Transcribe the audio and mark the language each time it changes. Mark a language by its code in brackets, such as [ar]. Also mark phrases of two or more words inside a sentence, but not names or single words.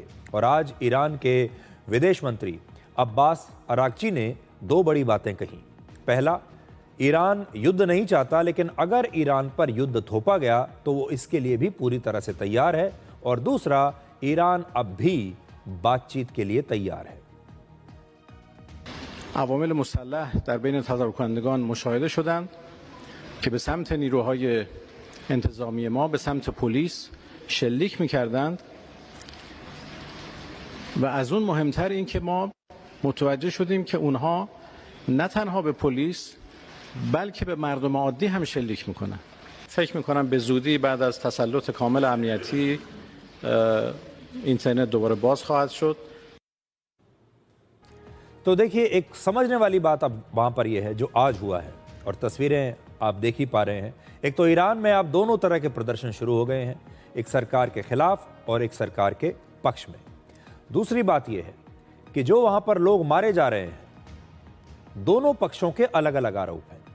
[hi] और आज ईरान के विदेश मंत्री अब्बास अरागची ने 2 बड़ी बातें कही। पहला, ईरान युद्ध नहीं चाहता, लेकिन अगर ईरान पर युद्ध थोपा गया तो वो इसके लिए भी पूरी तरह से तैयार है। और दूसरा, ईरान अब भी बातचीत के लिए तैयार है। [fa] عوامل مسلح در بین تظاهرکنندگان مشاهده شدند که به سمت نیروهای انتظامی ما به سمت پلیس شلیک می‌کردند و از اون مهمتر این که ما متوجه شدیم که اونها نه تنها به پلیس بلکه به مردم عادی هم شلیک میکنن. فکر میکنم به زودی بعد از تسلط کامل امنیتی اینترنت دوباره باز خواهد شد. [hi] तो देखिए, एक समझने वाली बात अब वहां पर यह है जो आज हुआ है और तस्वीरें आप देख ही पा रहे हैं। एक तो ईरान में अब दोनों तरह के प्रदर्शन शुरू हो गए हैं, एक सरकार के खिलाफ और एक सरकार के पक्ष में। दूसरी बात यह है कि जो वहां पर लोग मारे जा रहे हैं, दोनों पक्षों के अलग अलग आरोप हैं।